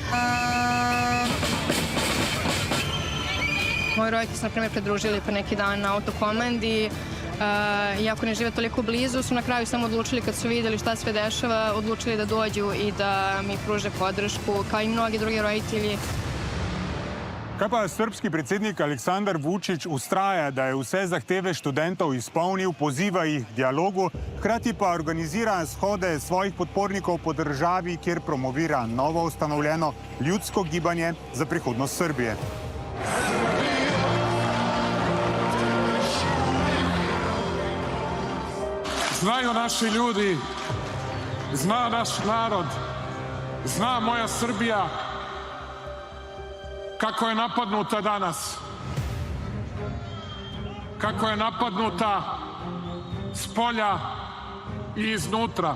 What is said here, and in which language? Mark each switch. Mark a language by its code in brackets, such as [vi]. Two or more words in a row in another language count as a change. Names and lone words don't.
[sr] Moji roditelji su, na primjer, pridružili pre neki dan na autokomandi. Iako ne žive toliko blizu, su na kraju samo odlučili, kad su vidjeli šta sve dešava, odlučili da dođu i da mi pruže podršku, kao i mnogi drugi roditelji. [sl] Kaj pa srpski predsednik Aleksandar Vučić ustraja, da je vse zahteve študentov izpolnil, poziva jih k dialogu, hkrati pa organizira shode svojih podpornikov po državi, kjer promovira novo ustanovljeno ljudsko gibanje za prihodnost Srbije. [sr] Znaju naši ljudi, zna naš narod, zna moja Srbija kako je napadnuta danas, kako je napadnuta s polja i iznutra.